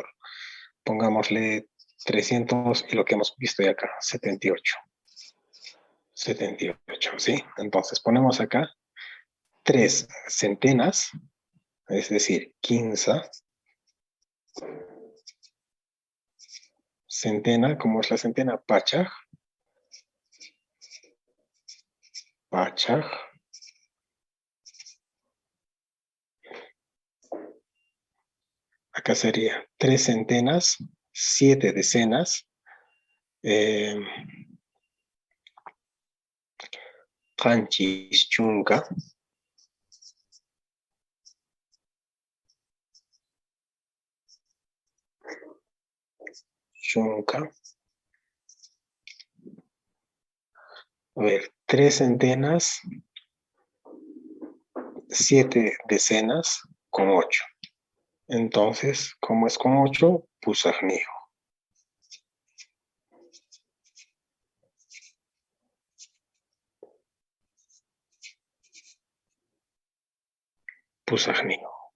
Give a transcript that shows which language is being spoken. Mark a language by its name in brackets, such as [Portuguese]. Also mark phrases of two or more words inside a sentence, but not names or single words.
[Spanish] Pongámosle 300 y lo que hemos visto ya acá, 78. 78, ¿sí? Entonces ponemos acá 3 centenas, es decir, 15. Centena, ¿cómo es la centena? [Quechua] Pachaj. Pachaj. [Spanish] Acá sería 3 centenas, 7 decenas, [Quechua] Qanchis chunka, chunka. [Spanish] A ver, 3 centenas, 7 decenas con 8. Entonces, ¿cómo es con 8? Pusajnijo. [Quechua] Pusajnijo.